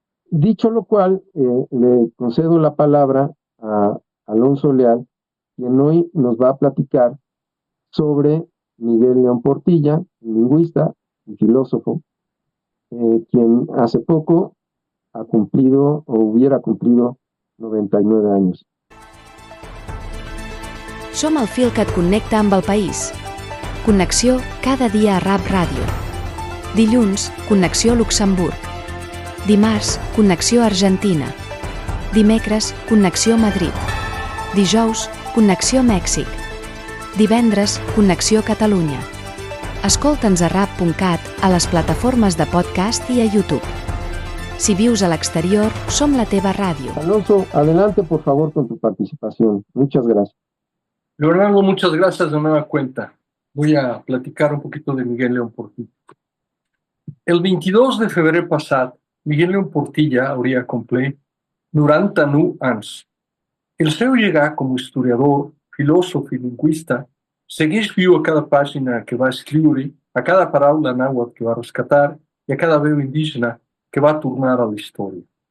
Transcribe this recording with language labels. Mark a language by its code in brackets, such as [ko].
[es] Dicho lo cual, le concedo la palabra a Alonso Leal, quien hoy nos va a platicar sobre Miguel León Portilla, lingüista y filósofo, quien hace poco ha cumplido o hubiera cumplido 99 años. [ca] Som el fil que et connecta amb el país. Connexió cada dia a RAP Ràdio. Dilluns, Connexió Luxemburg. Dimarts, Connexió Argentina. Dimecres, Connexió Madrid. Dijous, Connexió Mèxic. Divendres, Connexió Catalunya. Escolta'ns a rap.cat, a les plataformes de podcast i a YouTube. Si vius a l'exterior, som la teva ràdio. [es] Alonso, adelante por favor con tu participación. Muchas gracias. Leonardo, muchas gracias de nueva cuenta. Voy a platicar un poquito de Miguel León Portilla. [ca] El 22 de febrer passat, Miguel León Portilla hauria complert 99 anys. El seu llegat com a historiador, filòsof i lingüista segueix viu a cada pàgina que va escriure, a cada paraula nàhuatl que va rescatar i a cada veu indígena que va tornar a la història.